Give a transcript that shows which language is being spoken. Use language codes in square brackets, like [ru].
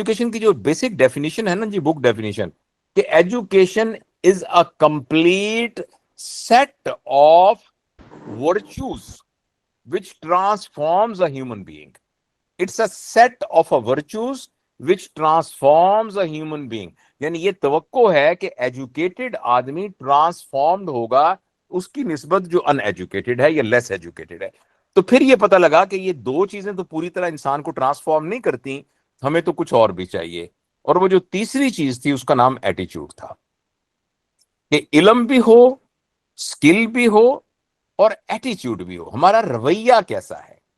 [ur] کی جو basic definition ہے نا جی، [en] Book definition, کہ education is a complete set of virtues which transforms a human being. It's a set of virtues which transforms a human being. [ur] یعنی یہ توقع ہے کہ ایجوکیٹڈ آدمی ٹرانسفارمڈ ہوگا اس کی نسبت جو ان ایجوکیٹڈ ہے یا لیس ایجوکیٹڈ ہے۔ تو پھر یہ پتہ لگا کہ یہ دو چیزیں تو پوری طرح انسان کو ٹرانسفارم نہیں کرتی، ہمیں تو کچھ اور بھی چاہیے۔ اور وہ جو تیسری چیز تھی اس کا نام ایٹیچیوڈ تھا، کہ علم بھی ہو، سکل بھی ہو، اور ایٹیچیوڈ بھی ہو۔ ہمارا رویہ کیسا ہے؟